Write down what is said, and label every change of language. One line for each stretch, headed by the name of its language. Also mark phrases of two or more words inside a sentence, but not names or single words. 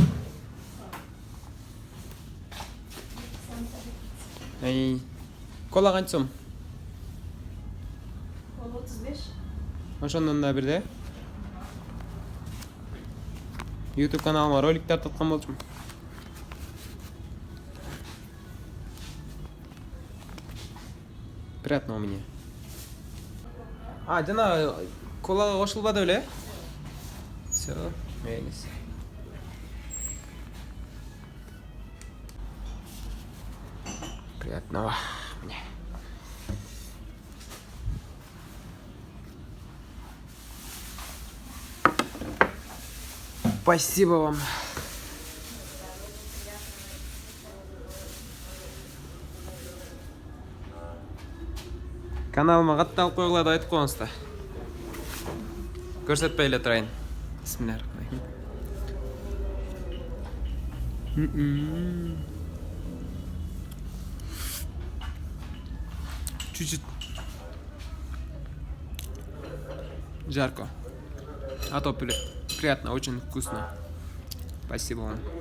Kyrgyz: Эй, кола канча сом? Kola 35. Ошондон да бирде. YouTube каналыма ролик тарткан болчумун.
Russian: Приятного мне.
Kyrgyz: Жана колага кошулбады беле? Всё, мейли.
Russian: Приятного мне. Спасибо вам.
Kyrgyz: Каналыма катталып койгула деп айтып коюңуз да. Көрсөтпөй эле турайын.
Arabic: بسم الله الرحمن الرحيم.
Russian: Чуть-чуть жарко. А то приятно, очень вкусно. Спасибо вам.